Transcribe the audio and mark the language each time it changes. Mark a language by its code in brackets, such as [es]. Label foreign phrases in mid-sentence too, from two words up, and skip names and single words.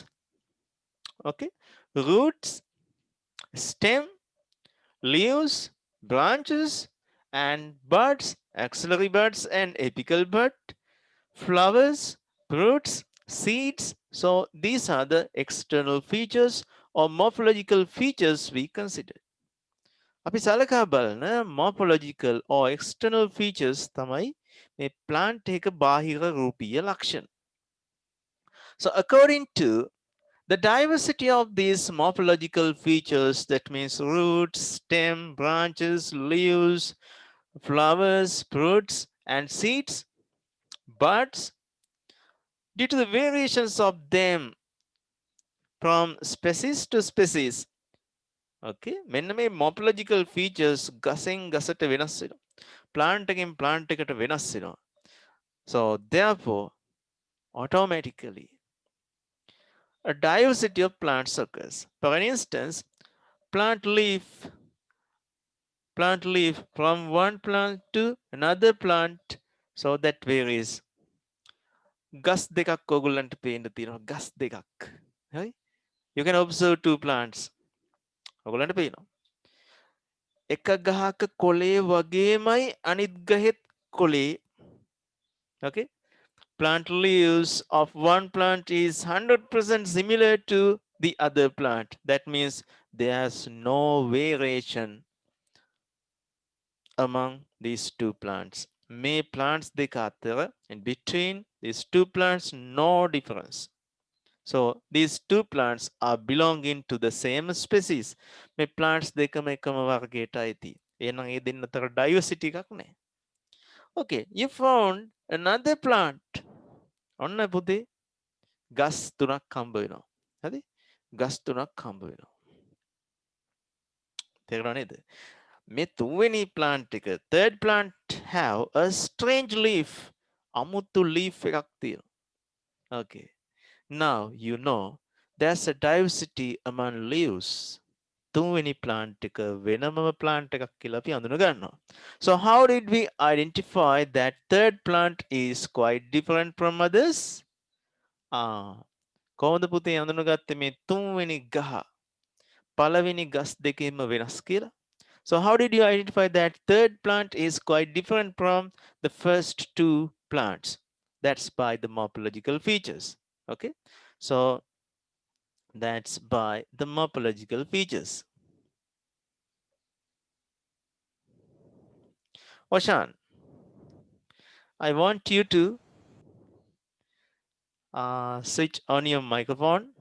[en] Okay, roots, stem, leaves, branches, and buds, axillary buds and apical bud, flowers, fruits, seeds. So these are the external features or morphological features we consider. [si] අපි සලකා බලන [en] morphological or external features [si] තමයි මේ plant එක බාහිර රූපීය ලක්ෂණ. [en] So according to the diversity of these morphological features, that means roots, stem, branches, leaves, flowers, fruits, and seeds, buds, due to the variations of them from species to species. [si] Okay, මෙන්න මේ [en] morphological features [si] ගසෙන් ගසට වෙනස් වෙනවා. plant එකෙන් plant එකට වෙනස් වෙනවා. [en] So therefore, automatically, a diversity of plants occurs. For instance, plant leaf from one plant to another plant, so that varies. [si] ගස් දෙකක් ඔයගොල්ලන්ට පේන්න තියෙනවා. ගස් දෙකක්. හරි? [en] You can observe two plants. [si] ඔයගොල්ලන්ට පේනවා. එක ගහක කොලේ වගේමයි අනිත් ගහෙත් කොලේ. [en] Okay? Plant leaves of one plant is 100% similar to the other plant. That means there's no variation among these two plants. [si] May plants දෙක අතර, [en] in between these two plants, no difference. So these two plants are belonging to the same species. [si] මේ plants දෙකම එකම වර්ගයට අයිති. එහෙනම් ඒ දෙන්න අතර diversity එකක් නැහැ. [en] Okay, you found another plant. [si] ඔන්න පුතේ ගස් තුනක් හම්බ වෙනවා. හරි? ගස් තුනක් හම්බ වෙනවා. තේරුණා නේද? මේ තුන්වෙනි plant එක, [en] third plant have a strange leaf. [si] අමුතු leaf එකක් තියෙනවා. [en] Okay. Now you know there's a diversity among leaves. [si] තුන්වෙනි plant එක වෙනමම plant එකක් කියලා අපි අඳුන ගන්නවා. [en] So how did we identify that third plant is quite different from others? [si] කොහොමද පුතේ අඳුනගත්තේ මේ තුන්වෙනි ගහ පළවෙනි ගස් දෙකේම වෙනස් කියලා? [en] So how did you identify that third plant is quite different from the first two plants? That's by the morphological features. Okay, so that's by the morphological features. Oshan, I want you to switch on your microphone.